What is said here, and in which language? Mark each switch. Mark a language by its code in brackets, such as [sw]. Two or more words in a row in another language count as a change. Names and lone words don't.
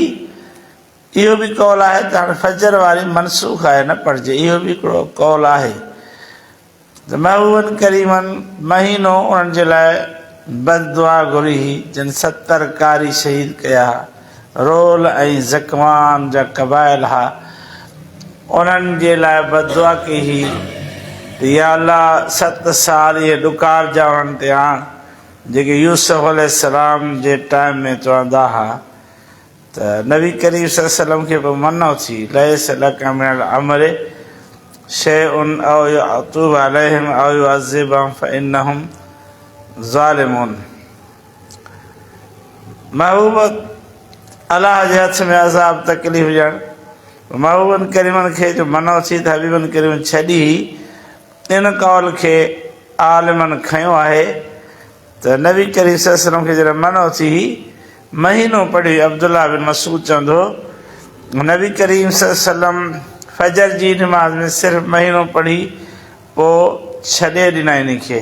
[sd] इहो बि कौल आहे त हाणे फजर वारी मनसूख़ आहे, न पढ़िजे, इहो बि हिकिड़ो कौल आहे त महबूबनि करीमनि महीनो उन्हनि जे लाइ बददुआ घुरी ही, जिन 70 कारी शहीद कया, रोल ऐं ज़कवान जा क़बाइल हा, उन्हनि जे लाइ बददुआ कई ही, या अल्लाह 7 साल इहे ॾुकार जा उन्हनि ते आण, जेके यूसुफ अलैहिस्सलाम जे टाइम में चवंदा हुआ त नबी करीम [ar] صلى الله عليه وسلم [sd] खे पोइ मनो थी, [ar] ليس لك من الأمر شيء أو يتوب عليهم أو يعذبهم فإنهم ظالمون. [sd] महबूब अल्लाह जे हथ में अज़ाब तकलीफ़ ॾियणु, महबूबनि करीमनि खे जो मनो थी त हबीबनि करीमनि छॾी, इन कौल खे आलिमनि खयो आहे त नबी करीम [ar] صلى الله عليه وسلم [sd] खे जॾहिं मनो थी, महीनो पढ़ी अब्दुल्लाह बिन मसूद चवंदो नबी करीम [ar] صلى الله عليه وسلم [sd] फजर जी नमाज़ में सिर्फ़ु महीनो पढ़ी पोइ छॾे ॾिना इन खे।